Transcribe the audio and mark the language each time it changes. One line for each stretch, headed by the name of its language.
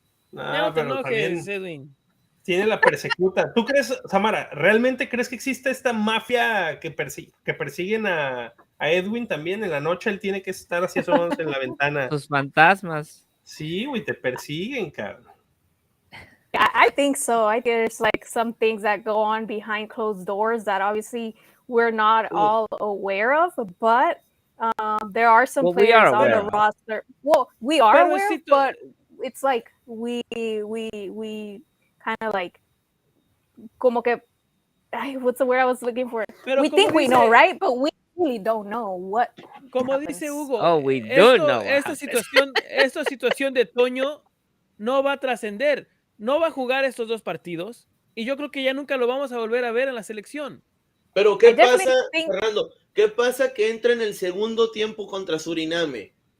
Spanish: No te enojes, Edwin. Tiene la persecuta. ¿Tú crees, Samara, realmente crees que existe esta mafia que persiguen a Edwin también? En la noche él tiene que estar así asomándose en la ventana. Sus fantasmas. Sí, güey, te persiguen, cabrón.
English: I think so. I think there's like some things that go on behind closed doors that obviously we're not all aware of, but there are some players on the roster. Well, we are aware, but it's like we kind of like
Spanish: como que
English: what's the word I was looking for? We think we know, right? But we really don't know what.
Spanish: Como
English: happens.
Spanish: Dice Hugo,
English: we do know.
Spanish: Esta situación de Toño no va a trascender. No va a jugar estos 2 partidos y yo creo que ya nunca lo vamos a volver a ver en la selección. Pero ¿qué pasa, Fernando? ¿Qué pasa que entra en el segundo tiempo contra Suriname?